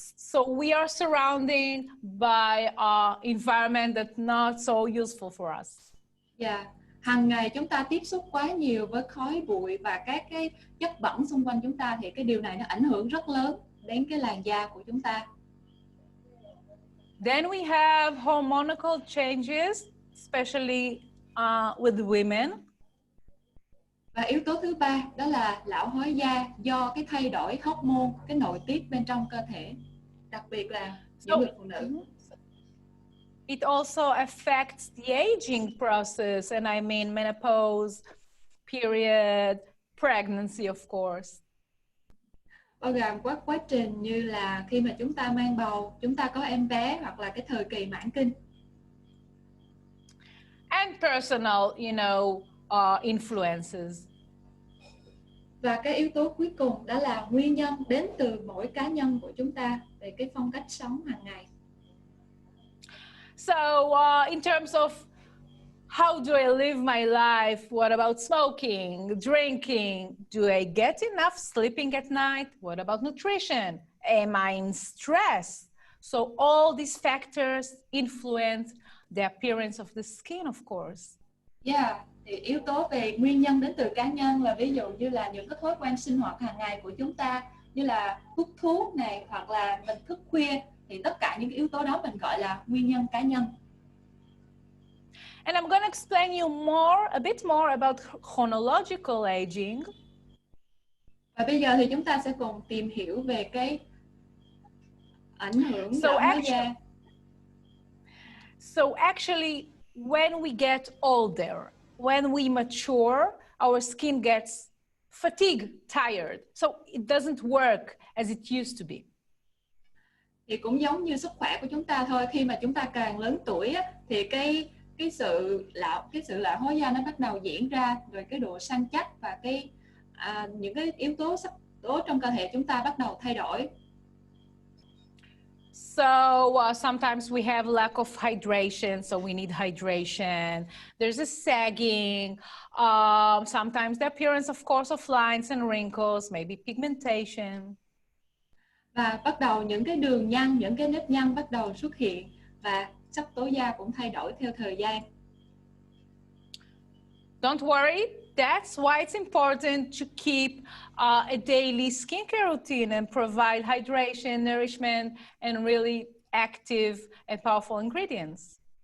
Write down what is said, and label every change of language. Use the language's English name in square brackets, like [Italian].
[English] So we are surrounded by environment that's not so useful for us. [Vietnamese] Và hàng ngày chúng ta tiếp xúc quá nhiều với khói bụi và các cái chất bẩn xung quanh chúng ta, thì cái điều này nó ảnh hưởng rất lớn đến cái làn da của chúng ta. [English] Then we have hormonal changes, especially with women. [Vietnamese] Và yếu tố thứ ba đó là lão hóa da do cái thay đổi hormone, cái nội tiết bên trong cơ thể, đặc biệt là những người phụ nữ. [English] It also affects the aging process, and I mean menopause, period, pregnancy, of course. [Vietnamese] Bao gồm các quá trình như là khi mà chúng ta mang bầu, chúng ta có em bé, hoặc là cái thời kỳ mãn kinh. [English] And personal, influences. [Vietnamese] Và cái yếu tố cuối cùng đó là nguyên nhân đến từ mỗi cá nhân của chúng ta về cái phong cách sống hàng ngày. [English] So in terms of how do I live my life, what about smoking, drinking? Do I get enough sleeping at night? What about nutrition? Am I in stress? So all these factors influence the appearance of the skin, of course. [Vietnamese] Yeah, thì yếu tố về nguyên nhân đến từ cá nhân là ví dụ như là những cái thói quen sinh hoạt hàng ngày của chúng ta, như là hút thuốc này, hoặc là mình thức khuya, thì tất cả những yếu tố đó mình gọi là nguyên nhân cá nhân. [English] And I'm going to explain you a bit more about chronological aging. [Vietnamese] Và bây giờ thì chúng ta sẽ cùng tìm hiểu về cái ảnh hưởng lão hóa da. [English] So actually, when we get older, when we mature, our skin gets fatigued, tired. So it doesn't work as it used to be. [Vietnamese] Thì cũng giống như sức khỏe của chúng ta thôi, khi mà chúng ta càng lớn tuổi á, thì cái sự lão hóa da nó bắt đầu diễn ra, rồi cái độ săn chắc và những cái yếu tố sắc tố trong cơ thể chúng ta bắt đầu thay đổi. [English] So sometimes we have lack of hydration, so we need hydration. There's a sagging. Sometimes the appearance, of course, of lines and wrinkles, maybe pigmentation. [Vietnamese] Và bắt đầu những cái đường nhăn, những cái nếp nhăn bắt đầu xuất hiện, và sắc tố da cũng thay đổi theo thời gian. [English] Don't worry, that's why it's important to keep a daily skincare routine and provide hydration, nourishment, and really active and powerful ingredients.